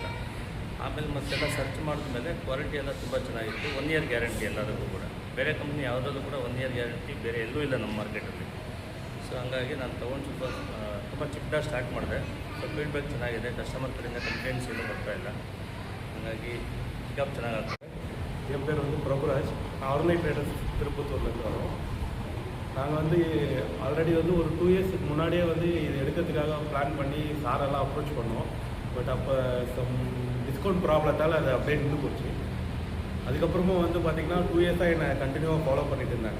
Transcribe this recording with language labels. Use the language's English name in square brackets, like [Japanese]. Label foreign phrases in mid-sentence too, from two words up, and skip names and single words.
[Kannada] ಆಮೇಲೆ ಮತ್ತೆಲ್ಲ ಸರ್ಚ್ ಮಾಡಿದ್ಮೇಲೆ ಕ್ವಾಲಿಟಿ ಎಲ್ಲ ತುಂಬ ಚೆನ್ನಾಗಿತ್ತು. 1 [English] year guarantee [Kannada] ಎಲ್ಲದಕ್ಕೂ ಕೂಡ. ಬೇರೆ ಕಂಪ್ನಿ ಯಾವುದಾದ್ರೂ ಕೂಡ 1 [English] year guarantee [Kannada] ಬೇರೆ ಎಲ್ಲೂ ಇಲ್ಲ ನಮ್ಮ ಮಾರ್ಕೆಟಲ್ಲಿ. ಸೊ ಹಂಗಾಗಿ ನಾನು ತೊಗೊಂಡು ತುಂಬ ಚಿಕ್ಕದಾಗಿ ಸ್ಟಾರ್ಟ್ ಮಾಡಿದೆ. ಸೊ ಫೀಡ್ಬ್ಯಾಕ್ ಚೆನ್ನಾಗಿದೆ, ಕಸ್ಟಮರ್ ಕಡೆಯಿಂದ ಕಂಪ್ಲೇಂಟ್ಸ್ ಏನೂ ಬರ್ತಾಯಿಲ್ಲ. ಹಾಗಾಗಿ ಪಿಕಪ್ ಚೆನ್ನಾಗಾಗ್ತದೆ. [Tamil] என் பேர் வந்து பிரபுராஜ். நான் அருணை ட்ரேடர்ஸ் திருப்பத்தூர்லேருந்து வரோம். நாங்கள் வந்து ஆல்ரெடி வந்து ஒரு 2 இயர்ஸுக்கு முன்னாடியே வந்து இது எடுக்கிறதுக்காக பிளான் பண்ணி சாரெல்லாம் அப்ரோச் பண்ணோம். பட் அப்போ [English] some discount [Tamil] ப்ராப்ளத்தால் அது அப்படியே நின்று போச்சு. அதுக்கப்புறமும் வந்து பார்த்திங்கன்னா 2 இயர்ஸாக என்னை கண்டினியூவாக ஃபாலோ பண்ணிட்டு இருந்தாங்க.